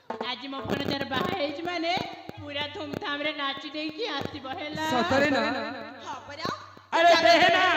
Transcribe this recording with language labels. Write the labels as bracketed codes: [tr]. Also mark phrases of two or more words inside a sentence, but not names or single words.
[or] ଆଜ ମୋ भଣଜାର ବାହା ହେଇଛି ମାନେ ପୁରା ଧୁମଧାମ ରେ ନାଚି ଦେଇକି ଆସିବ ହେଲା ସତରେ ନା ହଁ ପରା [hi] अरे बहना